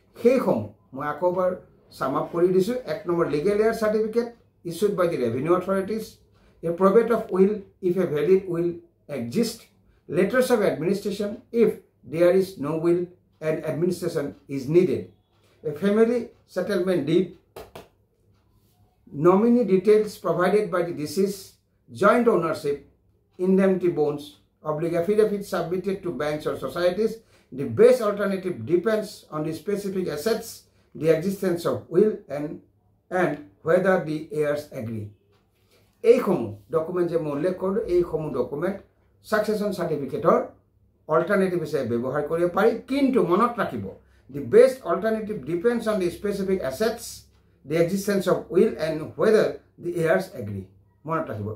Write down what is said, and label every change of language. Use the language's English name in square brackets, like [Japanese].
[Assamese] সেইসমূহ মই আকৌ এবাৰ ছাম আপ কৰি দিছোঁ। [English] 1 number legal heir certificate issued by the revenue authorities, a probate of will if a valid will exist, letters of administration if there is no' will and administration is needed, a family settlement deed, nominee details provided by the deceased, joint ownership, indemnity bonds, oblique affidavits submitted to banks or societies. The best alternative depends on the specific assets, the existence of will, and whether the heirs agree. [Assamese] এইসমূহ document যে মই উল্লেখ কৰোঁ এইসমূহ document succession সাৰ্টিফিকেটৰ alternative হিচাপে ব্যৱহাৰ কৰিব পাৰি। কিন্তু মনত ৰাখিব [English] The best alternative depends on the specific assets, the existence of will, and whether the heirs agree. [Assamese] মনত ৰাখিব।